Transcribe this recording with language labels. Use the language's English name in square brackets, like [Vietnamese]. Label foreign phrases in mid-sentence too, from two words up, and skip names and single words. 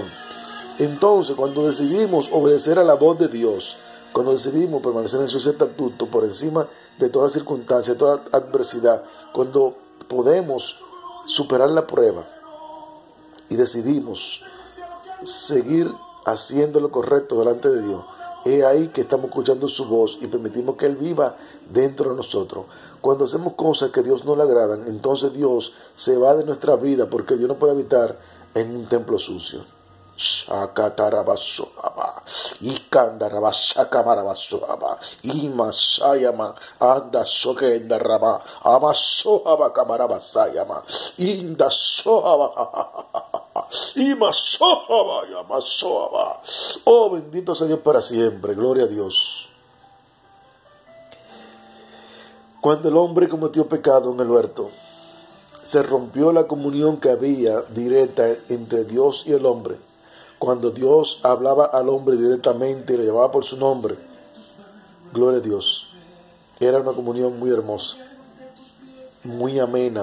[Spanish] Entonces, cuando decidimos obedecer a la voz de Dios, cuando decidimos permanecer en sus estatutos por encima de toda circunstancia, de toda adversidad, cuando podemos superar la prueba y decidimos seguir haciendo lo correcto delante de Dios, es ahí que estamos escuchando su voz y permitimos que Él viva dentro de nosotros. Cuando hacemos cosas que a Dios no le agradan, entonces Dios se va de nuestra vida, porque Dios no puede habitar en un templo sucio. Shakatarabashoaba, Ikandarabashakamarabashoaba, Imasayama, Anda Sokendaraba, Amasoaba Kamarabasayama, Inda Soaba, Imasoaba, Yamasoaba. Oh, bendito sea Dios para siempre, gloria a Dios. Cuando el hombre cometió pecado en el huerto, se rompió la comunión que había directa entre Dios y el hombre. Cuando Dios hablaba al hombre directamente y lo llamaba por su nombre, gloria a Dios, era una comunión muy hermosa, muy amena.